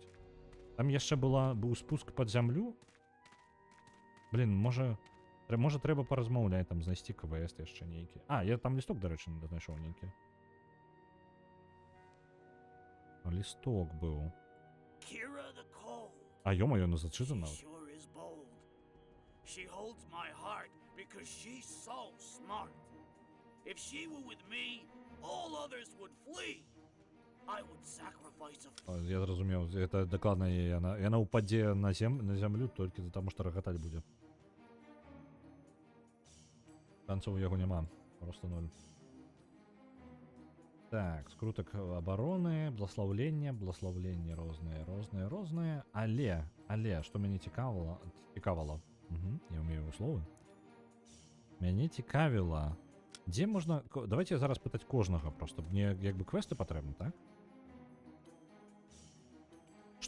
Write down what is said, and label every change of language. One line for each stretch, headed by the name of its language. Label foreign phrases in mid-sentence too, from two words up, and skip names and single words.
Belarusian: Там яшчэ быў спуск пад зямлю. Блин, можа трэба паразмаўляць, там знайсці квест яшчэ нейкі. Я там лісток, дарэчы, знайшоў нейкі. Лісток быў. Ё-маё, ну зачытана.
English: She holds my heart because she's so smart. If she were with me, all others would flee. I would sacrifice a...
Belarusian: Я зразумеў, это дакладна яна ўпадзе на зямлю толькі за таму, што рагатаць будзе. Шансаў у яго няма, просто 0. Так, скрутак абароны, благословлення розныя, але, што мяне цікавала, я ўмею словы, мяне цікавіла, дзе можна, давайте зараз пытаць кожнага просто, мне як бы квесты патрэбны, так?